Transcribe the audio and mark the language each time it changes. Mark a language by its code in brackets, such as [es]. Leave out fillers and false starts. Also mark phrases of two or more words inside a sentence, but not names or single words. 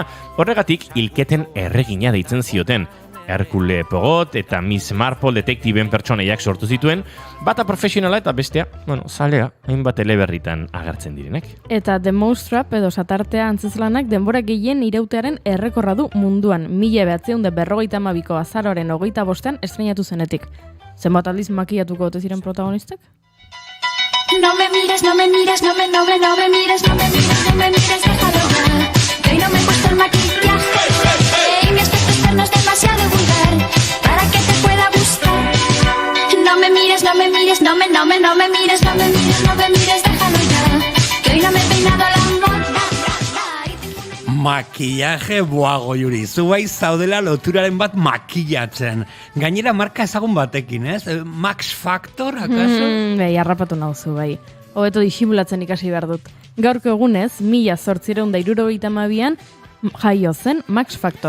[eu] Horregatik hilketen erregina deitzen zioten. Hercule Poirot eta Miss Marple detektiben pertsonaiak sortu zituen, bata profesionala eta bestea, zalea, hainbat eleberritan agertzen direnek. Eta The Mousetrap edo satartea antzezlanak denbora gehien irautearen errekorra du munduan, 1952ko azaroaren 25ean estreinatu zenetik. Zenbat aldiz makiatuko ote ziren protagonistek? [es] No me mires, no me mires, no me mires, no me mires, déjalo ver. Que hoy no me he puesto el maquillaje. Mi aspecto externo es demasiado vulgar para que te pueda me mires, no me mires, no me mires, no me mires, déjalo ya, que hoy no me he peinado la moda. [eu] Makillaje buago, Juri. Zu bai zaudela loturaren bat makillatzen. Gainera marka ezagun batekin, ez? Max Factor, akaso? Bai, harrapatu nauzu, bai. Hobeto disimulatzen ikasi behar dut. Gaurko egunez, 1872an jaio zen Max Factor.